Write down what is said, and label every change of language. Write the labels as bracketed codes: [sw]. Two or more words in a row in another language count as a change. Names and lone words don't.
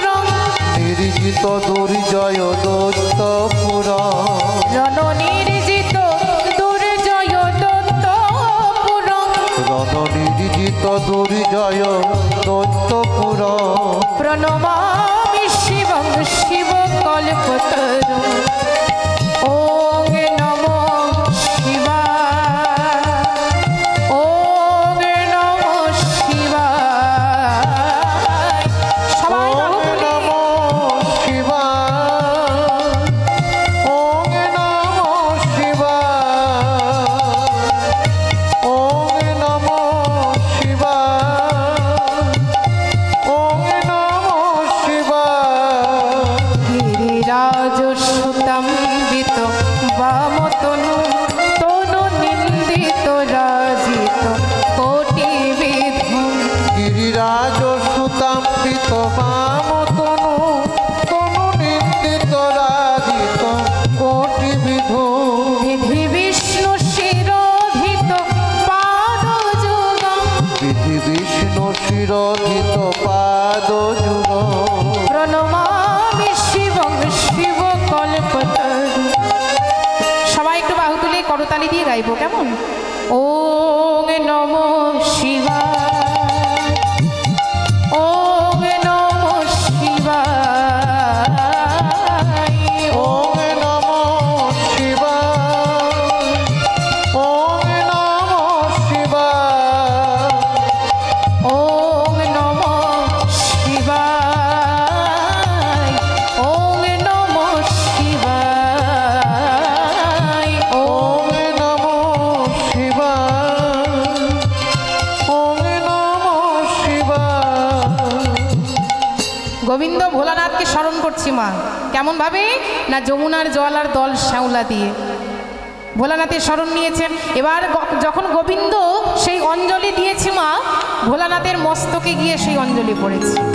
[sa] নির্জিত দুর্জয় দত্তপুর। রণনির্জিত দুর্জয় দত্তপুর, রণনির্জিত দুর্জয় দত্তপুর। প্রণমামি শিবং শিব কল্পতরু। ওং নমো শিবায়, ওং নমো শিবায়। সবাই ওং [bn] বাহু তুলে [sa] নমো শিবায়, ওং নমো শিবায়, ওং নমো শিবায়, ওং নমো শিবায়। গিরিরাজ সুতম্বিত বামতনু তনু নিন্দিত রাজিত কোটি বিধু। গিরিরাজ সুতাম্বিত বামতনু তনু নিন্দিত রাজিত কোটি বিধু। বিধি বিষ্ণু শিরোধিত পাদ যুগম, বিধি বিষ্ণু শিরোধিত পাদ যুগ। প্রণমামি শিবং শিব কল্পতরু। [bn] সবাই একটু বাহু তুলে করতালি দিয়ে গাইবো কেমন? [sa] ওং নমো শিবায়, ওং নমো শিবায়, ওং নমো শিবায়, ওং নমো শিবায়, ওং নমো শিবায়, ওং নমো শিবায়, ওং নমো শিবায়, ওং নমো শিবায়। [bn] গোবিন্দ ভোলানাথকে স্মরণ করছি মা। কেমন ভাবে? না যমুনার জল আর দল শ্যাওলা দিয়ে ভোলানাথের স্মরণ নিয়েছেন। এবার যখন গোবিন্দ সেই অঞ্জলি দিয়েছে মা, ভোলানাথের মস্তকে গিয়ে সেই অঞ্জলি পড়েছে।